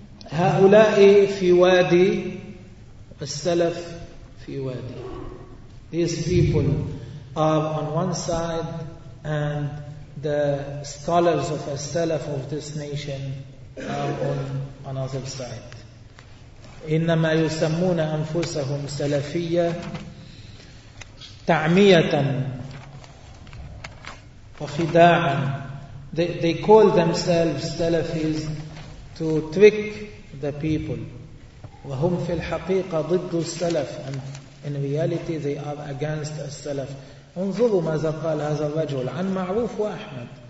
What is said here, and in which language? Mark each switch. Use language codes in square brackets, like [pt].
[ar] هؤلاء في وادي السلف، في وادي، [en] these people are on one side and the scholars of as-salaf of this nation are on another side. [ar] إنما يسمون أنفسهم سلفية تعمية وخداعا. [en] They call themselves Salafis to trick the people. [ar] وهم في الحقيقة ضد السلف. [en] And in reality they are against as-salaf. [ar] انظروا ماذا قال هذا الرجل عن معروف وأحمد.